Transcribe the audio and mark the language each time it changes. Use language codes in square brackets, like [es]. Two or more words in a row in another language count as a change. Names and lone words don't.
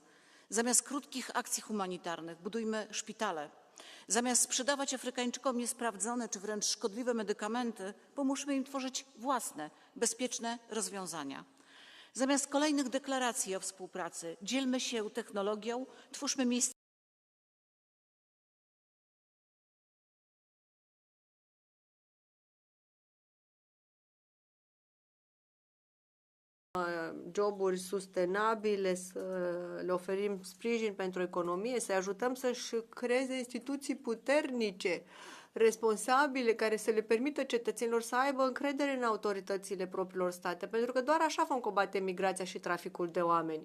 [pl] Zamiast krótkich akcji humanitarnych budujmy szpitale. Zamiast sprzedawać Afrykańczykom niesprawdzone czy wręcz szkodliwe medykamenty, pomóżmy im tworzyć własne, bezpieczne rozwiązania. Zamiast kolejnych deklaracji o współpracy, dzielmy się technologią, twórzmy miejsca. [ro] joburi sustenabile, să le oferim sprijin pentru economie, să ajutăm să-și creeze instituții puternice, responsabile, care să le permită cetățenilor să aibă încredere în autoritățile propriilor state, pentru că doar așa vom combate migrația și traficul de oameni.